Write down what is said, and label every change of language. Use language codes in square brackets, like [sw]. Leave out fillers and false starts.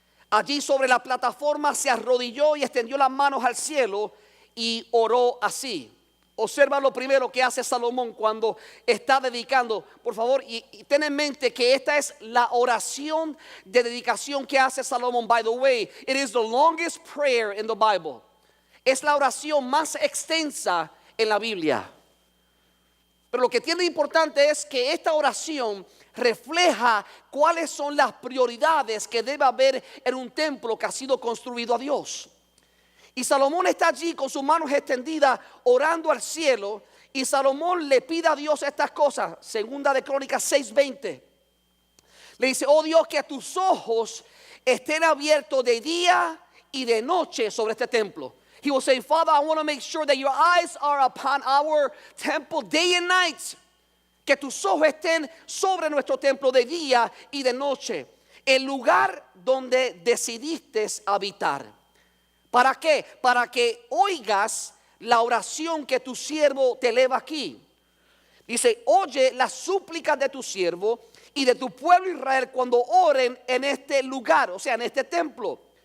[es] Allí sobre la plataforma se arrodilló y extendió las manos al cielo y oró así. Observa lo primero que hace Salomón cuando está dedicando. Por favor, y ten en mente que esta es la oración de dedicación que hace Salomón. [en] By the way, it is the longest prayer in the Bible. [es] Es la oración más extensa en la Biblia. Pero lo que tiene importante es que esta oración refleja cuáles son las prioridades que debe haber en un templo que ha sido construido a Dios. Y Salomón está allí con sus manos extendidas orando al cielo, y Salomón le pide a Dios estas cosas. 2 de Crónicas 6:20 le dice: oh Dios, que tus ojos estén abiertos de día y de noche sobre este templo. [en] He will say, Father, I want to make sure that your eyes are upon our temple day and night. [es] Que tus ojos estén sobre nuestro templo de día y de noche. El lugar donde decidiste habitar. ¿Para qué? Para que oigas la oración que tu siervo te eleva aquí. Dice: oye las súplicas de tu siervo y de tu pueblo Israel cuando oren en este lugar, o sea, en este templo.